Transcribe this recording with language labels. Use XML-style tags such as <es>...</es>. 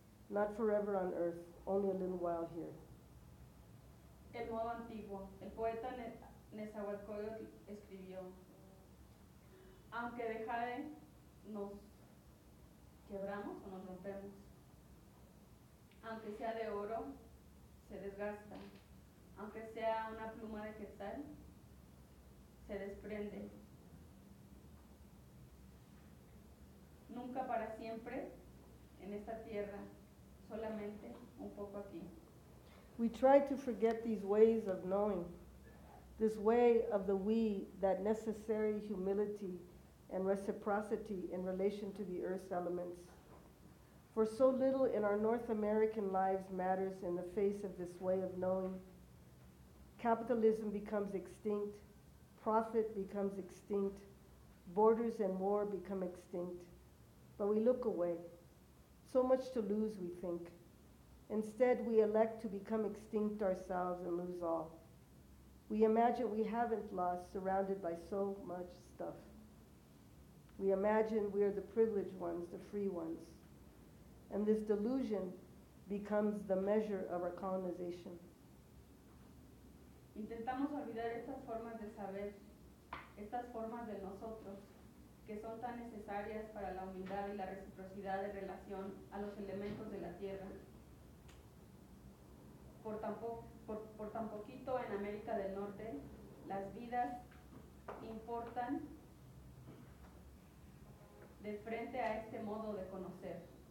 <en>Not forever on earth, only a little while here.</en> <es>El modo antiguo, el poeta Nezahualcóyotl escribió, aunque dejare, nos quebramos o nos rompemos, aunque sea de oro, se desgasta, aunque sea una pluma de quetzal, se desprende, nunca para siempre en esta tierra, solamente un poco aquí.</es> <en>We try to forget these ways of knowing, this way of the we, that necessary humility and reciprocity in relation to the earth's elements. For so little in our North American lives matters in the face of this way of knowing. Capitalism becomes extinct, profit becomes extinct, borders and war become extinct, but we look away. So much to lose, we think. Instead, we elect to become extinct ourselves and lose all. We imagine we haven't lost, surrounded by so much stuff. We imagine we are the privileged ones, the free ones. And this delusion becomes the measure of our colonization.</en> <es>Intentamos olvidar estas formas de saber, estas formas de nosotros, que son tan necesarias para la humildad y la reciprocidad de relación a los elementos de la tierra. Por tan poquito en América del Norte, las vidas importan de frente a este modo de conocer.</es>